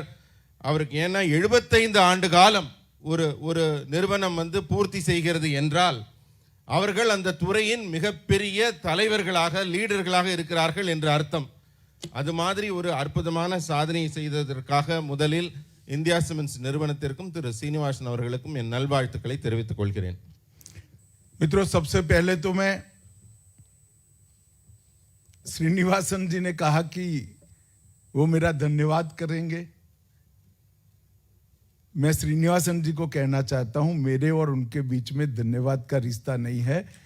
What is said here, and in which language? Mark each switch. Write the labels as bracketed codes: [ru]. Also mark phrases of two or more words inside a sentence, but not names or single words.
[ta] அவருக்கு ஏன்னா 75 ஆண்டு காலம் ஒரு நிறுவனம் பூர்த்தி செய்கிறது என்றால் அவர்கள் அந்த துறையின் மிகப்பெரிய தலைவர்களாக, லீடர்களாக இருக்கிறார்கள் என்று அர்த்தம். அது மாதிரி ஒரு அற்புதமான சாதனையை செய்ததற்காக முதலில் இந்தியா சிமெண்ட்ஸ் நிறுவனத்திற்கும் திரு श्रीनिवासन அவர்களுக்கும் என் நல்வாழ்த்துக்களை தெரிவித்துக் கொள்கிறேன். [hi] मित्रों, सबसे पहले तो मैं श्रीनिवासन जी ने कहा कि वो मेरा धन्यवाद करेंगे. मैं श्रीनिवासन जी को कहना चाहता हूं, मेरे और उनके बीच में धन्यवाद का रिश्ता नहीं है.